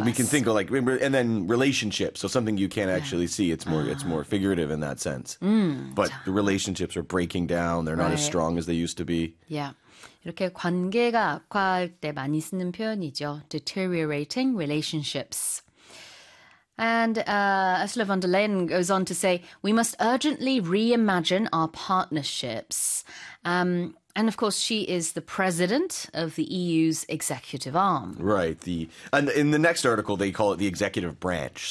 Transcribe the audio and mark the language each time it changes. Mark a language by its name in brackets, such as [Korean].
[English] So we can think of like, and then relationships. So something you can't actually see. It's more figurative in that sense. But the relationships are breaking down. They're not as strong as they used to be. Yeah. [Korean] 이렇게 관계가 악화할 때 많이 쓰는 표현이죠. [English] Deteriorating relationships. And Ursula von der Leyen goes on to say, we must urgently reimagine our partnerships. And of course, she is the president of the EU's executive arm. Right. And in the next article, they call it the executive branch.